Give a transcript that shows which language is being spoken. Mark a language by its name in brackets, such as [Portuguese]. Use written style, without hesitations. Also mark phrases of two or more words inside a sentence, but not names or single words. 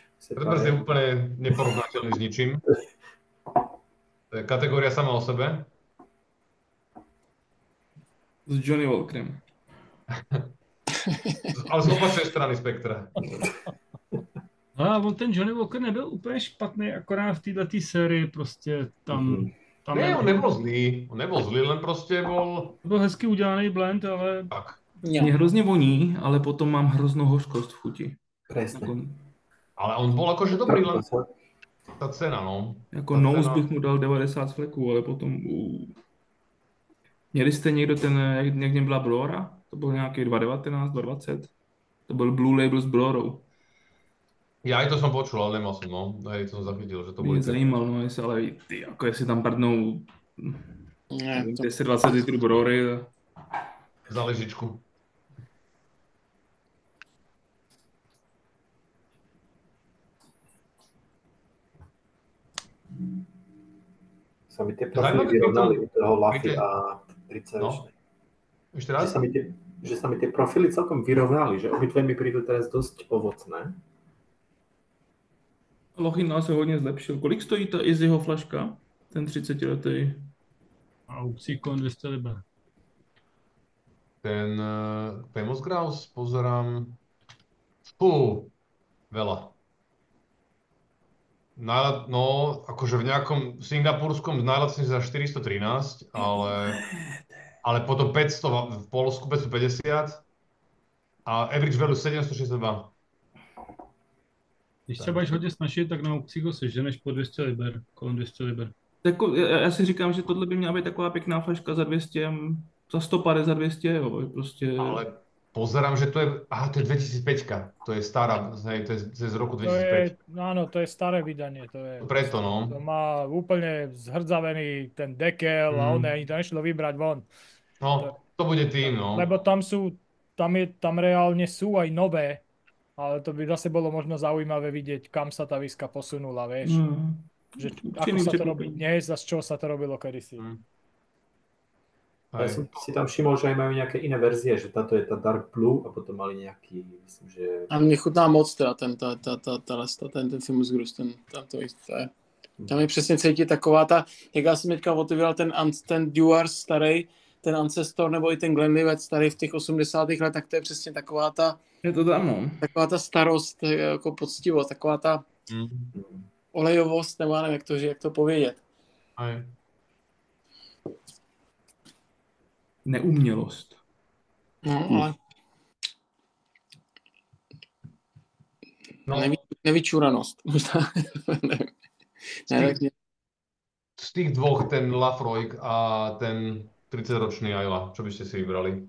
[Slovak] Redbreast je úplne neporovnateľný s ničím. To je kategória sama o sebe. [Czech] S Johnny Walkerem. [Slovak] Ale z opačnej strany spektra. [Czech] A on ten Johnny Walker nebyl úplně špatný, akorát v této sérii prostě tam Ne, [Slovak] on nebol zlý, len proste bol... [Czech] To byl hezky udělaný blend, ale... Tak. Mě hrozně voní, ale potom mám hroznou hořkost v chuti. [Slovak] Presne. Ale on bol akože dobrý, len tá cena, no. [Czech] Jako nose bych mu dal 90 fleků, ale potom... Měli jste někdo ten, jak něm byla Brora? To byl nějaký 2.19, 2.20. To byl Blue Label s Brorou. [Slovak] Ja aj to som počul, ale nemal som, no. Aj to som zachytil, že to boli... [Czech] Mě zajímalo, no, jestli, ale ty, jako jestli tam prdnou 10-20 litrů Brory. Za ležičku. [Slovak] Sa mi tie profily vyrovnali u toho Lafy a 30-ročnej. Ešte raz? Že sa mi tie profily celkom vyrovnali, že obidve mi prídu teraz dosť ovocné. [Czech] Lochina se hodně zlepšil. Kolik stojí ta Izzyho flaška? Ten 30-letý. Aukcíkon 200 liber. [Slovak] ten Famous Grouse pozerám. Veľa. No, akože v nejakom singapurskom najlacnejšie za 413, ale potom 500 v Polsku 550 a [English] average value [Slovak] 762. [Czech] Když se budeš hodně snažit, tak na aukcích ho seženeš po 200 liber, kolem 200 liber. Jako, já si říkám, že tohle by měla být taková pěkná flaška za 200, za 150, za 200, jo, prostě. [Slovak] Ale pozerám, že to je 2005, to je stará, to je z roku 2005. Áno, to je staré vydanie, Preto, no. To má úplne zhrdzavený ten dekel a ani to nešlo vybrať von. No, to bude tým, no. Lebo tam reálne sú aj nové, ale to by zase bolo možno zaujímavé vidieť, kam sa tá výska posunula, vieš. Že ako sa to robí dnes a z čoho sa to robilo kedysi. Ja som si tam všimol, že aj majú nejaké iné verzie, že táto je tá Dark Blue a potom mali nejaký, myslím, že... [Czech] A mě chutná moc teda ten Famous Grouse, tam je přesně cítit taková ta, jak já jsem teďka otevíral ten Dewar starý, ten Ancestor nebo i ten Glenlivet starý v těch 80. letech, tak to je přesně taková ta... Je to tam, no. Taková ta starost, jako poctivost, taková ta olejovost, nebo nevím, jak to povědět. [Slovak] Aj. [Czech] Neumělost. No, ale... No. Nevyčúranost, možná. [Slovak] Z tých dvoch, ten Lafroig a ten 30-ročný Ayla, čo by ste si vybrali?